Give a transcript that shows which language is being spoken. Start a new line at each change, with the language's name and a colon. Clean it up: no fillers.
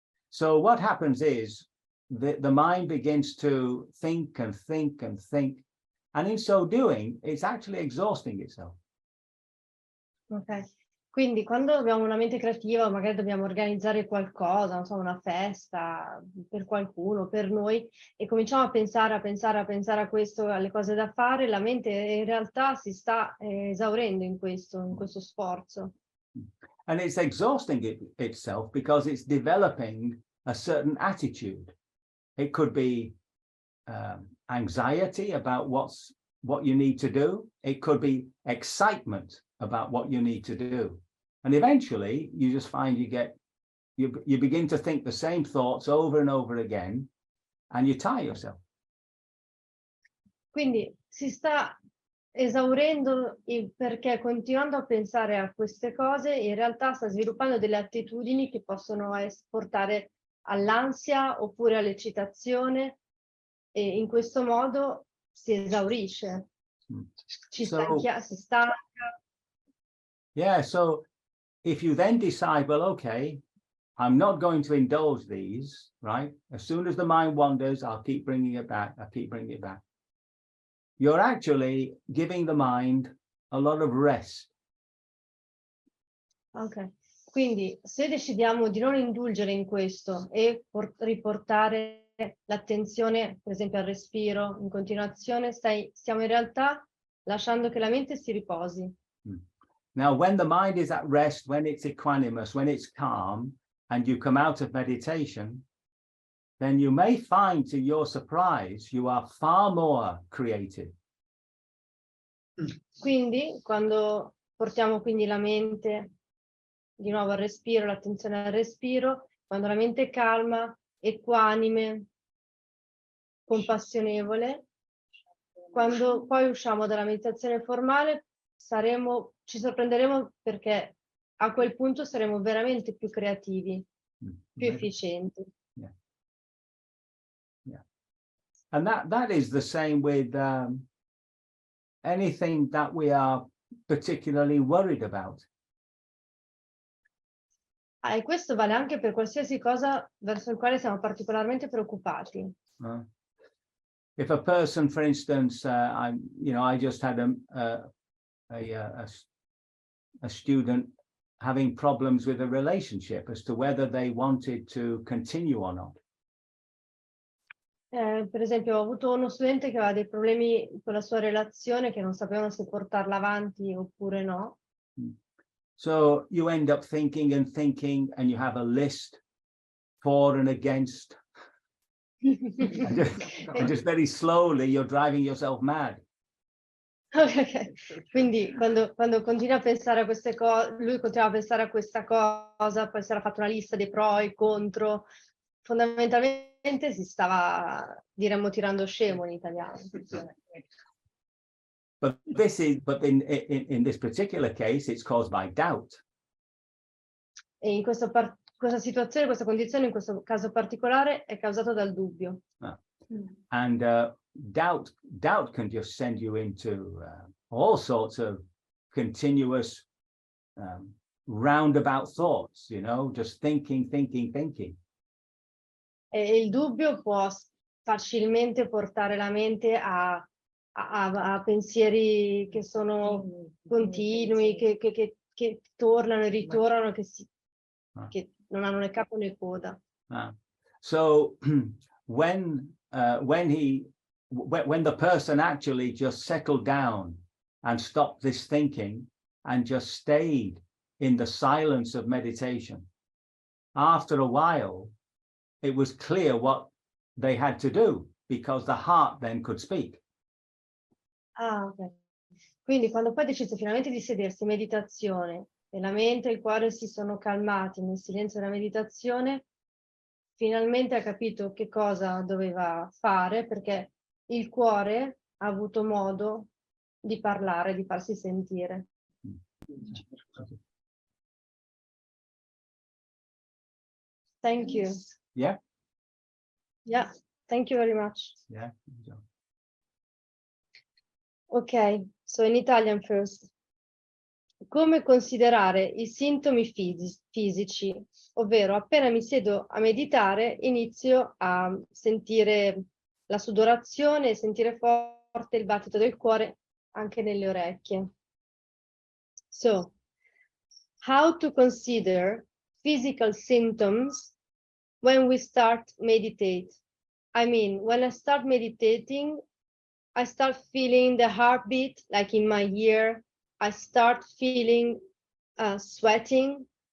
English: So what happens is the mind begins to think and think and think, and in so doing, it's actually exhausting itself.
Italian: Ok, quindi quando abbiamo una mente creativa, magari dobbiamo organizzare qualcosa, non so, una festa per qualcuno, per noi, e cominciamo a pensare a questo, alle cose da fare, la mente in realtà si sta esaurendo in questo sforzo.
English: And it's exhausting itself because it's developing a certain attitude. It could be anxiety about what you need to do. It could be excitement about what you need to do. And eventually you just find you begin to think the same thoughts over and over again, and you tire yourself.
Italian: Quindi si sta esaurendo perché continuando a pensare a queste cose in realtà sta sviluppando delle attitudini che possono portare all'ansia oppure all'eccitazione, e in questo modo si esaurisce, si stanca.
English: Yeah, so if you then decide, well, okay, I'm not going to indulge these, right? As soon as the mind wanders, I'll keep bringing it back. I'll keep bringing it back. You're actually giving the mind a lot of rest.
Italian: Ok, quindi se decidiamo di non indulgere in questo e riportare l'attenzione, per esempio, al respiro in continuazione, stiamo in realtà lasciando che la mente si riposi.
English: Now, when the mind is at rest, when it's equanimous, when it's calm, and you come out of meditation, then you may find, to your surprise, you are far more creative.
Italian: Quindi, quando portiamo quindi la mente di nuovo al respiro, l'attenzione al respiro, quando la mente è calma, equanime, compassionevole, quando poi usciamo dalla meditazione formale, ci sorprenderemo perché a quel punto saremo veramente più creativi, più efficienti.
English: Yeah. Yeah. And that is the same with anything that we are particularly worried about.
Italian: E questo vale anche per qualsiasi cosa verso il quale siamo particolarmente preoccupati.
English: If a person, for instance, I just had a student having problems with a relationship as to whether they wanted to continue or not.
Italian: Per esempio, ho avuto uno studente che aveva dei problemi con la sua relazione, che non sapevano se portarla avanti oppure no.
English: So you end up thinking and thinking, and you have a list for and against. and just very slowly you're driving yourself mad. Okay.
Italian: Quindi quando continua a pensare a queste cose, lui continuava a pensare a questa cosa, poi si era fatto una lista dei pro e contro, fondamentalmente si stava, diremmo, tirando scemo in italiano.
English: But in this particular case, it's caused by doubt.
Italian: E in questa situazione, questa condizione, in questo caso particolare, è causato dal dubbio.
English: And doubt can just send you into all sorts of continuous roundabout thoughts, just thinking.
Italian: E il dubbio può facilmente portare la mente a pensieri che sono continui, che tornano e ritornano, che non hanno né capo né coda.
English: So when the person actually just settled down and stopped this thinking and just stayed in the silence of meditation, after a while, it was clear what they had to do, because the heart then could speak.
Italian: Ok. Quindi quando poi decise finalmente di sedersi in meditazione e la mente e il cuore si sono calmati nel silenzio della meditazione, finalmente ha capito che cosa doveva fare, perché il cuore ha avuto modo di parlare, di farsi sentire.
English: Thank you. Yeah. Yeah, thank you very much. Yeah. Ok, so in Italian first.
Italian: Come considerare i sintomi fisici, ovvero appena mi siedo a meditare inizio a sentire la sudorazione, sentire forte il battito del cuore anche nelle orecchie.
English: So, how to consider physical symptoms when we start meditate? I mean, when I start meditating, I start feeling the heartbeat like in my ear. I start feeling sweating.